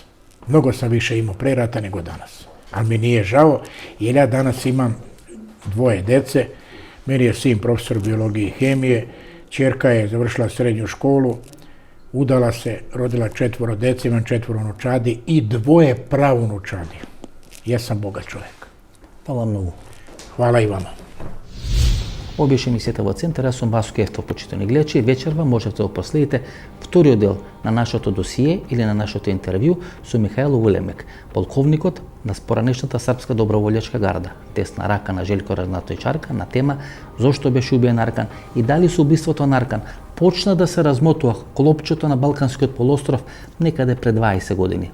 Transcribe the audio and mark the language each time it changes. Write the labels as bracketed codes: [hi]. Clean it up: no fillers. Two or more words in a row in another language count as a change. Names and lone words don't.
[sr] Mnogo sam više imao pre rata nego danas. Ali mi nije žao, jer ja danas imam 2 dece. Meni je sin profesor biologije i hemije, ćerka je završila srednju školu, udala se, rodila 4 dece, imam 4 unučadi i 2 pravunučadi. Ja sam bogat čovjek. [mk] Hvala многу. [sr] Hvala i vama. [mk] Ова беше емисијата во Центар, јас сум Васко Ефтов, почитувани гледачи. Вечерва можете да последите вториот дел на нашето досие или на нашето интервју со Михајло Вулемек, полковникот на поранешната Српска доброволјачка гарда, десна рака на Željko Ražnatović Arkan, на тема зошто беше убиен Аркан и дали со убиството на Аркан почна да се размотува клопчето на Балканскиот полуостров некаде пред 20 години.